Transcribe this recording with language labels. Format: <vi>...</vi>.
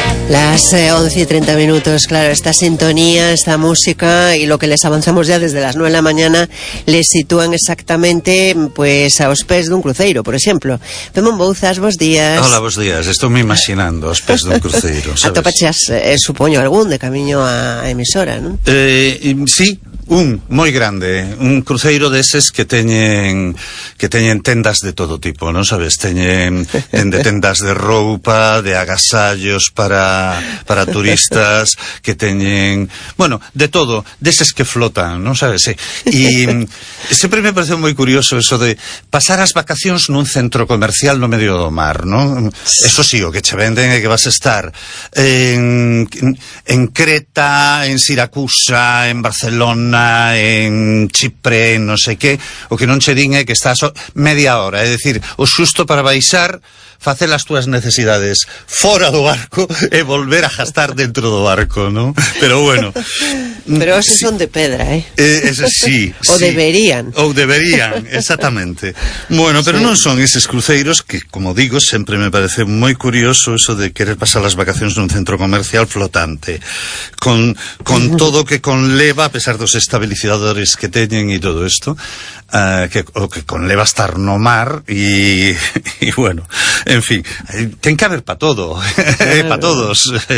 <es>Las 11:30 minutos, claro, esta sintonía, esta música y lo que les avanzamos ya desde las 9 de la mañana les sitúan exactamente pues</es> <gl>a os pés dun cruceiro,</gl> <es>por exemplo.</es> <gl>Femón Bouzas, bos días. Hola, bos días. Estou me imaginando aos pés dun cruceiro, sabes? Atopachas, supoño, algún de camiño a emisora, non? Sí. Un moi grande, un cruceiro deses que teñen tendas de todo tipo, non sabes, teñen de tendas de roupa, de agasallos para turistas, que teñen, bueno, de todo, deses que flotan, non sabes, sí. E sempre me pareceu moi curioso eso de pasar as vacacións nun centro comercial no medio do mar, non? Eso sí, o que che venden é que vas a estar en Creta, en Siracusa, en Barcelona, en Chipre,</gl> <es>no sé qué,</es> <gl>o que non che din é que estás media hora, é dicir, o xusto para baixar, facer as túas necesidades fora do barco e volver a gastar dentro do barco, ¿no? Pero bueno. Pero ese sí. Son de pedra, ¿eh? Ese sí. O deberían. Ou deberían, exactamente. Bueno, pero sí. Non son eses cruceiros que, como digo, sempre me parece moi curioso eso de querer pasar as vacacións nun centro comercial flotante. Con todo o que conleva, a pesar dos estabilizadores que teñen e todo isto, que conleva estar no mar y bueno, en fin, ten que haber pa todo, claro. Pa todos.</gl>